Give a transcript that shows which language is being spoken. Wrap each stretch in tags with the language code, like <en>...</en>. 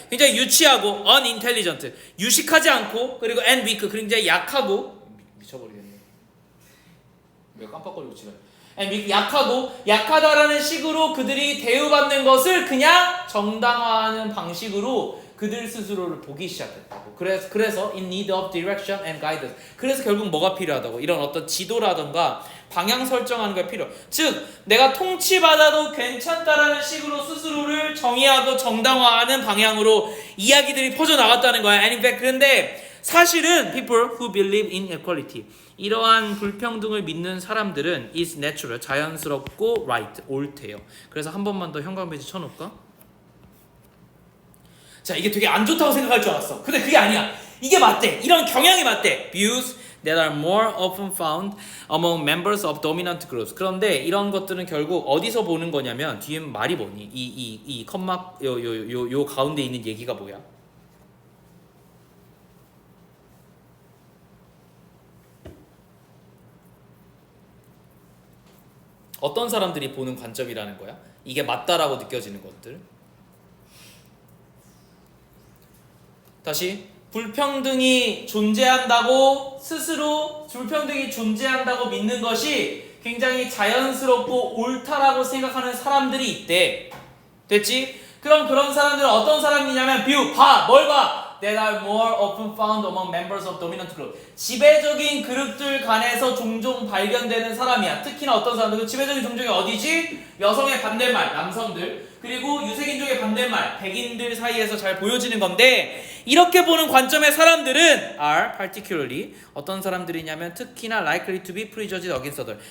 <ko>굉장히 유치하고</ko> <en>unintelligent.</en> <ko>유식하지 않고 그리고</ko> <en>and weak.</en> <ko>굉장히 약하고 미쳐버리겠네. 왜 깜빡거리고 지금? 약하다라는 식으로 그들이 대우받는 것을 그냥 정당화하는 방식으로 그들 스스로를 보기 시작했다고. 그래서</ko> <en>in need of direction and guidance.</en> <ko>그래서 결국 뭐가 필요하다고? 이런 어떤 지도라든가 방향 설정하는 게 필요. 즉 내가 통치받아도 괜찮다라는 식으로 스스로를 정의하고 정당화하는 방향으로 이야기들이 퍼져나갔다는 거야.</ko> <en>And in fact,</en> <ko>그런데 사실은</ko> <en>people who believe in equality,</en> <ko>이러한 불평등을 믿는 사람들은</ko> <en>is natural,</en> <ko>자연스럽고</ko> <en>right,</en> <ko>옳대요. 그래서 한 번만 더 형광펜지 쳐놓을까? 자, 이게 되게 안 좋다고 생각할 줄 알았어. 근데 그게 아니야. 이게 맞대. 이런 경향이 맞대.</ko> <en>Views that are more often found among members of dominant groups.</en> <ko>그런데 이런 것들은 결국 어디서 보는 거냐면 뒤에 말이 뭐니? 이 컴마 요 가운데 있는 얘기가 뭐야? 어떤 사람들이 보는 관점이라는 거야? 이게 맞다라고 느껴지는 것들. 다시 불평등이 존재한다고 스스로 불평등이 존재한다고 믿는 것이 굉장히 자연스럽고 옳다라고 생각하는 사람들이 있대. 됐지? 그럼 그런 사람들은 어떤 사람이냐면 뭘 봐?</ko> <en>That are more often found among members of dominant group.</en> <ko>지배적인 그룹들 간에서 종종 발견되는 사람이야. 특히나 어떤 사람들? 그 지배적인 종족이 어디지? 여성의 반대말, 남성들. 그리고 유색인종의 반대말, 백인들 사이에서 잘 보여지는 건데, 이렇게 보는 관점의 사람들은</ko> <en>are particularly</en> <ko>어떤 사람들이냐면 특히나</ko> <en>likely to be prejudiced against others.</en>